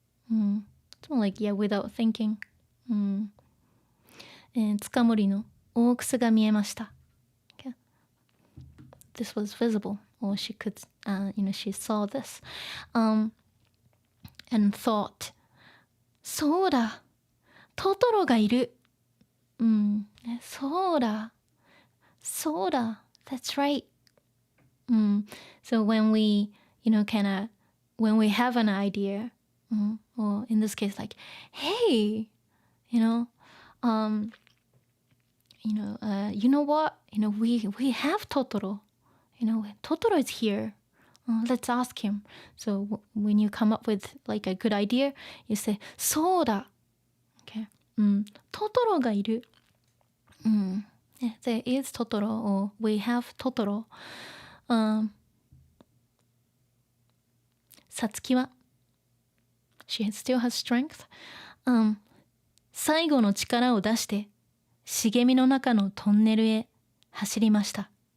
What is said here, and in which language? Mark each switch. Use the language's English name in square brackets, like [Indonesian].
[English] it's more like, yeah, without thinking. [Japanese] つかもりの大くすが見えました。 [English] Okay? This was visible, or she could, she saw this. And thought, [Japanese] そうだ、トトロがいる。そうだ、そうだ、 [English] that's right. So when we, when we have an idea, or in this case, like, hey, you know what? We have Totoro. Totoro is here. Let's ask him. So when you come up with like a good idea, you say, そうだ. Okay. [Japanese] Totoro がいる. [English] There is Totoro, or we have Totoro. Satsuki は she still has strength. [Japanese] 最後の力を出して茂みの中のトンネルへ走りました。